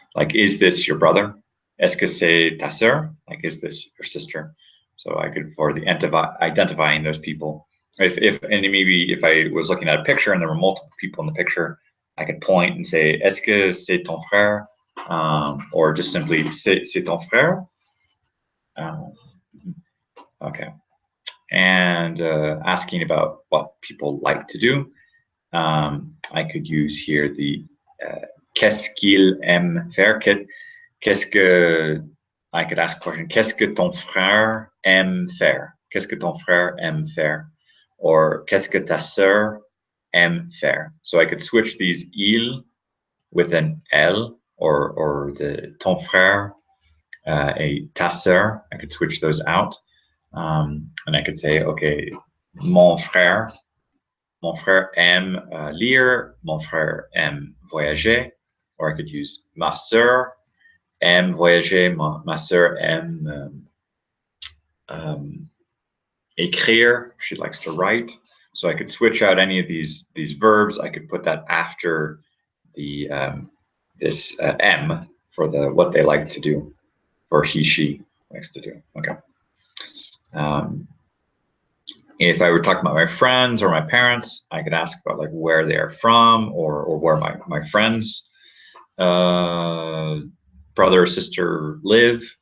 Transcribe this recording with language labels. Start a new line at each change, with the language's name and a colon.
English: Like, is this your brother?
French: Est-ce que c'est ta sœur?
English: Like, is this your sister? So I could, for the identifying those people. And maybe if I was looking at a picture and there were multiple people in the picture, I could point and say,
French: est-ce que c'est ton frère?
English: Or just simply,
French: c'est ton frère?
English: Okay. And asking about what people like to do. I could use here the
French: qu'est-ce qu'il aime faire. Qu'est-ce que,
English: I could ask a question,
French: qu'est-ce que ton frère aime faire? Qu'est-ce que ton frère aime faire? Or qu'est-ce que ta sœur aime faire?
English: So I could switch these il with an L or the
French: ton frère, a ta sœur.
English: I could switch those out. And I could say, okay,
French: mon frère aime lire, mon frère aime voyager,
English: or I could use
French: ma sœur aime voyager, ma sœur aime écrire,
English: she likes to write. So I could switch out any of these verbs. I could put that after the this M for the what they like to do, or he, she likes to do. Okay. If I were talking about my friends or my parents, I could ask about like where they're from or where my friends, brother or sister live.